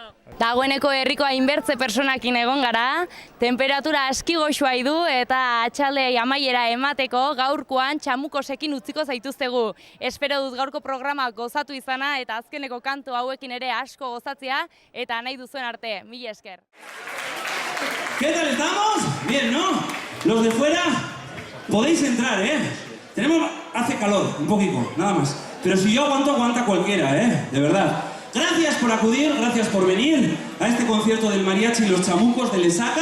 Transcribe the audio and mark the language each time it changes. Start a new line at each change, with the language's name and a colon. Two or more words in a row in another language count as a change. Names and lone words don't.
Basque: Dagoeneko herriko hainbertze personakin egon gara, temperatura aski goxua du eta atxaldei amaiera emateko gaurkoan txamukosekin utziko zaituztegu. Espero dut gaurko programa gozatu izana eta azkeneko kantu hauekin ere asko gozatzea eta nahi duzuen arte. Mila esker.
Spanish: ¿Qué tal estamos? Bien, ¿no? Los de fuera podéis entrar, ¿eh? Hace calor, un poquito, nada más. Pero si yo aguanto, aguanta cualquiera, ¿eh? De verdad. Gracias por acudir, gracias por venir a este concierto del Mariachi y los Chamucos de Lesaca.